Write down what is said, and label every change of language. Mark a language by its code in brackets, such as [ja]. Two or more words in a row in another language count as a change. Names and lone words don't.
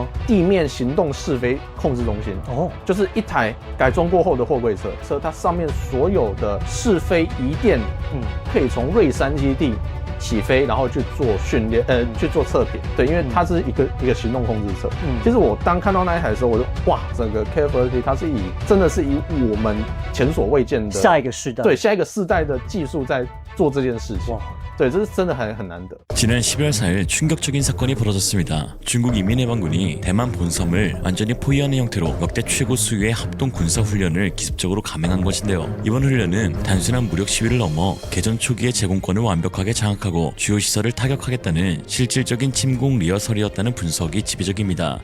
[zh] 地面行动试飞控制中心哦，就是一台改装过后的货柜车，它上面所有的试飞移电，可以从瑞山基地起飞，然后去做训练，去做测评。对，因为它是一个行动控制车。其实我当看到那一台的时候，我就哇，整个 KF-21它是真的是以我们前所未见的下一个世代，对下一个世代的技术在做这件事情。哇，对，这是真的很难得。 [ko] 지난 12월 4일 충격적인 사건이 벌어졌습니다. 중국 인민해방군이 대만 본섬을 완전히 포위하는 형태로 역대 최고 수위의 합동 군사훈련을 기습적으로 감행한 것인데요. 이번 훈련은 단순한 무력 시위를 넘어 개전 초기의 제공권을 완벽하게 장악하고 주요 시설을 타격하겠다는 실질적인 침공 리허설이었다는 분석이 지배적입니다.